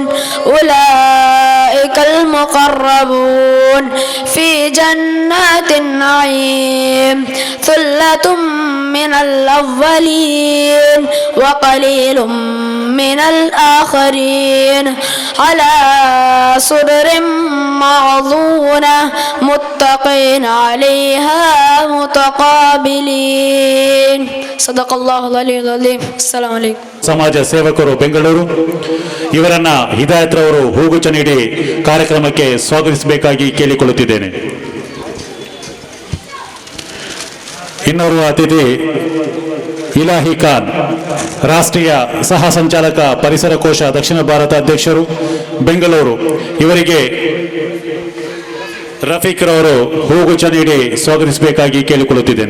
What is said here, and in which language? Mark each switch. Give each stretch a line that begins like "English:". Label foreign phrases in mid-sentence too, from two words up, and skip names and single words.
Arabic: أولئك المقربون في جنات النعيم ثلة من الأولين وقليل من الآخرين على سرر موضونة متقين عليها متقابلين صدق الله العلي العظيم. السلام عليكم.
Kannada: ಸಮಾಜ ಸೇವಕರು ಬೆಂಗಳೂರು ಇವರನ್ನ ಹಿದಾಯತ್ ರವರು ಹೂಗುಚ್ಛ ನೀಡಿ ಕಾರ್ಯಕ್ರಮಕ್ಕೆ ಸ್ವಾಗತಿಸಬೇಕಾಗಿ ಕೇಳಿಕೊಳ್ಳುತ್ತಿದ್ದೇನೆ. ಇನ್ನೋರ್ವ ಅತಿಥಿ ಇಲಾಹಿ ಖಾನ್, ರಾಷ್ಟ್ರೀಯ ಸಹ ಸಂಚಾಲಕ ಪರಿಸರ ಕೋಶ ದಕ್ಷಿಣ ಭಾರತ ಅಧ್ಯಕ್ಷರು ಬೆಂಗಳೂರು, ಇವರಿಗೆ ರಫೀಕ್ ರವರು ಹೂಗುಚ್ಛ ನೀಡಿ ಸ್ವಾಗತಿಸಬೇಕಾಗಿ ಕೇಳಿಕೊಳ್ಳುತ್ತಿದ್ದೇನೆ.